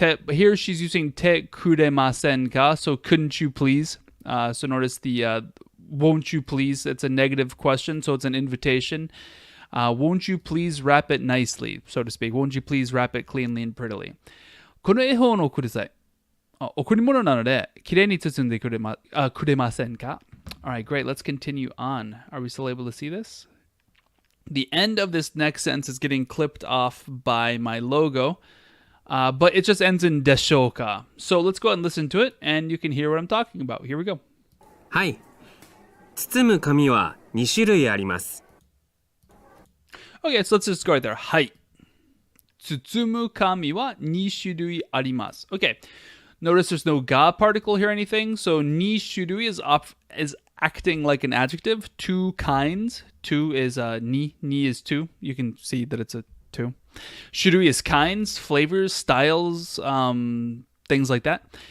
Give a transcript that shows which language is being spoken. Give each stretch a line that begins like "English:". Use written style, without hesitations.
English: Here she's using te kuremasen ka, so couldn't you please? So notice the won't you please, it's a negative question, so it's an invitation. Won't you please wrap it nicely, so to speak? Won't you please wrap it cleanly and prettily?
Japanese: この絵本をください。贈り物なので、きれいに包んでくれませんか?
English: Alright, great, let's continue on. Are we still able to see this? The end of this next sentence is getting clipped off by my logo, but it just ends in deshoka. So let's go ahead and listen to it, and you can hear what I'm talking about. Here we go.
Japanese: はい。包む紙は2種類あります。
English: Okay, so let's just go right there.
Japanese: はい。包む紙は2種類あります.
English: Okay, notice there's no ga particle here or anything, so 2種類 is acting like an adjective. Two kinds. Two is ni is two. You can see that it's a two. Shurui is kinds, flavors, styles, things like that.